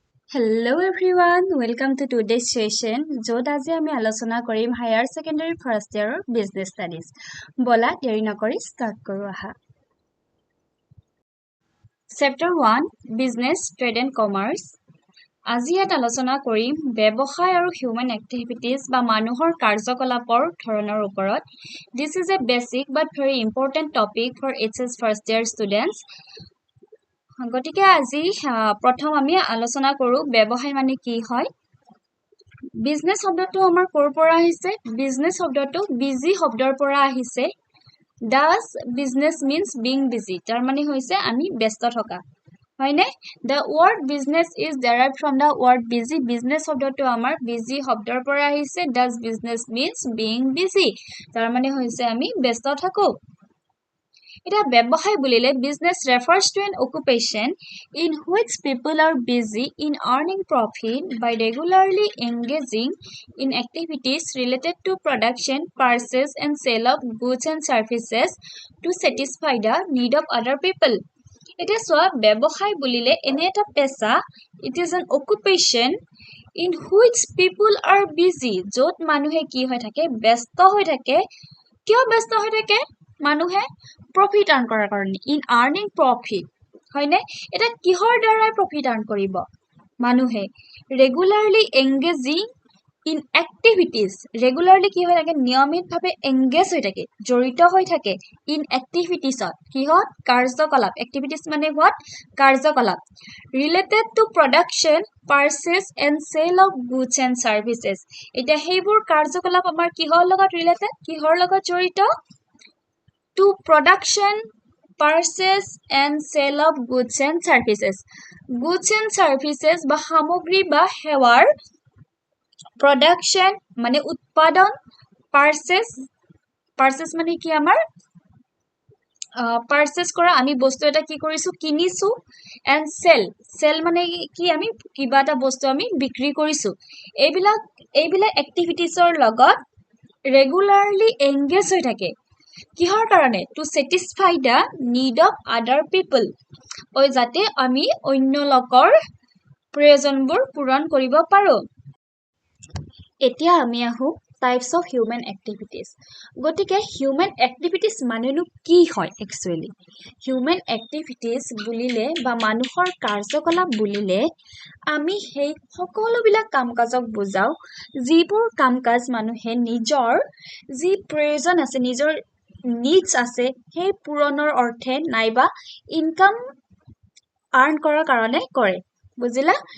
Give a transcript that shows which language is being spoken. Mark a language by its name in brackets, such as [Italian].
[English] Hello everyone, welcome to today's session. [Assamese] য'ত আজি আমি আলোচনা কৰিম higher secondary first ইয়াৰৰ business studies. বলা দেৰি নকৰি ষ্টাৰ্ট কৰো আহা। Chapter 1 business trade and commerce. আজি ইয়াত আলোচনা কৰিম ব্যৱসায় আৰু হিউমেন এক্টিভিটিজ বা মানুহৰ কাৰ্যকলাপৰ ধৰণৰ ওপৰত। [English] This is a basic but very important topic for HS first year students. [Assamese] গতিকে আজি প্ৰথম আমি আলোচনা কৰো ব্যৱসায় মানে কি হয়। বিজনেছ শব্দটো আমাৰ ক'ৰ পৰা আহিছে? বিজনেছ শব্দটো বিজি শব্দৰ পৰা আহিছে। [English] Does business means being busy? [Assamese] তাৰ মানে হৈছে আমি ব্যস্ত থকা। হয়নে? [English] The word business is derived from the word busy. [Assamese] Business শব্দটো আমাৰ busy শব্দৰ পৰা আহিছে। [English] Does business means being busy? [Assamese] তাৰ মানে হৈছে আমি ব্যস্ত থাকো। এটা ব্যৱসায় বুলিলে [English] business refers to an occupation in which people are busy in earning profit by regularly engaging in activities related to production, purchase and sale of goods and services to satisfy the need of other people. [Assamese] এটা চোৱা ব্যৱসায় বুলিলে এনে এটা পেছা, [English] it is an occupation in which people are busy, [Assamese] য'ত মানুহে কি হৈ থাকে? ব্যস্ত হৈ থাকে। কিয় ব্যস্ত হৈ থাকে মানুহে? প্ৰফিট আৰ্ন কৰাৰ কাৰণে, ইন আৰ্নিং প্ৰফিট। হয়নে? এটা কিহৰ দ্বাৰা প্ৰফিট আৰ্ন কৰিব মানুহে? Regularly engaging in activities. Regularly কি হৈ থাকে? নিয়মিতভাৱে এংগেজ হৈ থাকে, জড়িত হৈ থাকে ইন এক্টিভিটিজত। কিহত? কাৰ্যকলাপ। এক্টিভিটিজ মানে হোৱাট? কাৰ্যকলাপ। [English] Related to production, purchase and sale of goods and services. [Assamese] এতিয়া সেইবোৰ কাৰ্যকলাপ আমাৰ কিহৰ লগত ৰিলেটেড? কিহৰ লগত জড়িত? [English] To production, purchase and sale of goods and services. [Assamese] Goods and services বা সামগ্ৰী বা সেৱাৰ production মানে উৎপাদন, purchase মানে কি আমাৰ? Purchase কৰা, আমি বস্তু এটা কি কৰিছো? কিনিছো। and sell মানে কি? আমি কিবা এটা বস্তু আমি বিক্ৰী কৰিছো। এইবিলাক এক্টিভিটিজৰ লগত ৰেগুলাৰলি এংগেজ হৈ থাকে। কিহৰ কাৰণে? [English] to satisfy the need of other people, [Assamese] যাতে আমি অন্য লোকৰ প্ৰয়োজনবোৰ পূৰণ কৰিব পাৰো। এতিয়া আমি আহো টাইপছ অফ হিউমেন এক্টিভিটিজ। গতিকে হিউমেন এক্টিভিটিজ মানেনো কি হয় একচুৱেলি? হিউমেন এক্টিভিটিজ বুলিলে বা মানুহৰ কাৰ্যকলাপ বুলিলে আমি সেই সকলোবিলাক কাম কাজক বুজাও, যিবোৰ কাম কাজ মানুহে নিজৰ যি প্ৰয়োজন আছে, নিজৰ নিডছ আছে, সেই পূৰণৰ অৰ্থে নাইবা ইনকাম আৰ্ন কৰাৰ কাৰণে কৰে। বুজিলা?